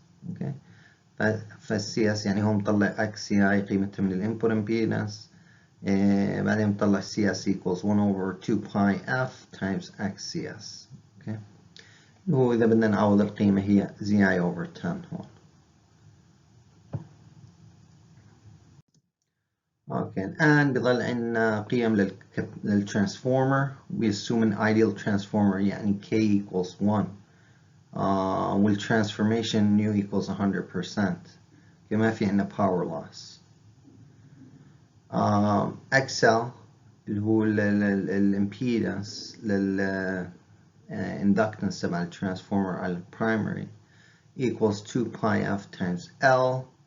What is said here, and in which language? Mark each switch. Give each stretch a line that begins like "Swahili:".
Arabic: اوكي، فالCS يعني هو مطلع XCI قيمتها من الانبوت امبيدنس، بعدين مطلع
English: CS equals 1 over 2 pi F times XCS.
Arabic: اوكي، هو إذا بدنا نعوض القيمة هي ZI over 10 هون. اوكي، الآن بضل عندنا قيم للترانسفورمر.
English: we assume an ideal transformer
Arabic: يعني
English: K equals 1.
Arabic: والtransformation nu equals 100%. ما في عندنا power loss. XL اللي هو الامبيدنس للإندكتنس تبع الترانسفورمر على البرايمري
English: equals 2 pi F times L.